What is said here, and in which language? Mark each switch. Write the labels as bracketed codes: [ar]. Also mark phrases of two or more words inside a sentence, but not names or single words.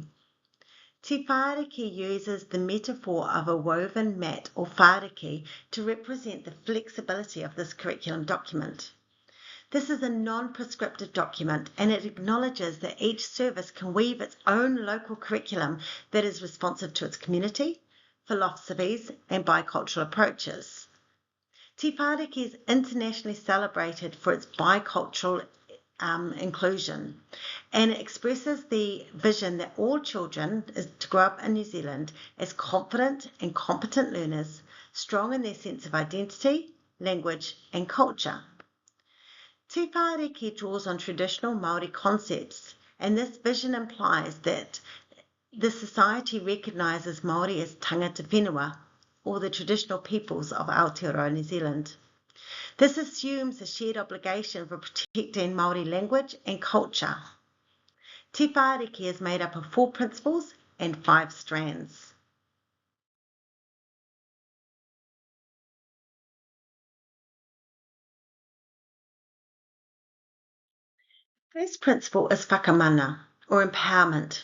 [en] Te whāriki uses the metaphor of a woven mat or whāriki to represent the flexibility of this curriculum document. This is a non-prescriptive document and it acknowledges that each service can weave its own local curriculum that is responsive to its community, philosophies and bicultural approaches. Te whāriki is internationally celebrated for its bicultural inclusion, and it expresses the vision that all children is to grow up in New Zealand as confident and competent learners, strong in their sense of identity, language and culture. Te whāriki draws on traditional Māori concepts, and this vision implies that the society recognises Māori as [mi] tangata whenua, [en] or the traditional peoples of Aotearoa, New Zealand. This assumes a shared obligation for protecting Māori language and culture. Te whāriki is made up of 4 principles and 5 strands. First principle is whakamana, or empowerment.